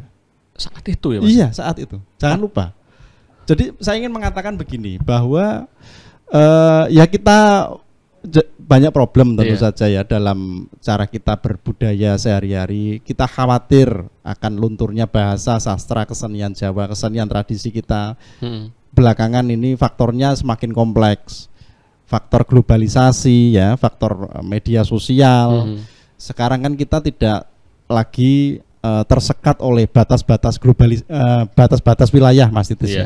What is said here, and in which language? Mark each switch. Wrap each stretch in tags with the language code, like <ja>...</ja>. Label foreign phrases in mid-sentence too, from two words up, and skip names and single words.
<id>Saat itu ya Mas? Iya, saat itu. Jangan lupa. Jadi saya ingin mengatakan begini, bahwa ya kita banyak problem tentu saja ya dalam cara kita berbudaya sehari-hari. Kita khawatir akan lunturnya bahasa, sastra, kesenian Jawa, kesenian tradisi kita. Belakangan ini faktornya semakin kompleks. Faktor globalisasi ya, faktor media sosial. Sekarang kan kita tidak lagi tersekat oleh batas-batas batas-batas wilayah Mas Titis ya.</id>